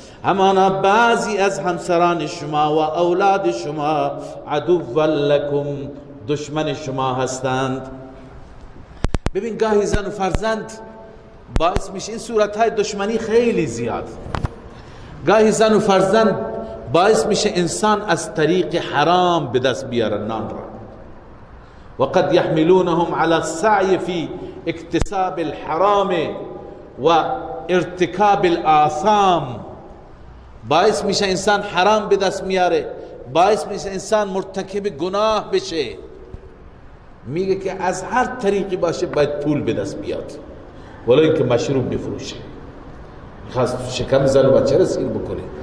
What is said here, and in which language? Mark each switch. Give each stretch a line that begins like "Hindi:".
Persian: همانا بعضی از همسران شما و اولاد شما
Arabic: عدوا لکم،
Persian: دشمن شما هستند. ببین گاهی زن و فرزند باعث میشه، این صورتهای دشمنی خیلی زیاد. گاهی زن و فرزند باعث میشه انسان از طریق حرام به دست بیاره نان را.
Arabic: و قد يحملونهم على السعي في اكتساب الحرام و ارتکاب الآثام.
Persian: باعث میشه انسان حرام به دست میاره، باعث میشه انسان مرتکب گناه بشه. میگه که از هر طریقی باشه باید پول به دست بیاد، ولی اینکه مشروب بفروشه، خواست شکم زن و بچه را سیر بکنه.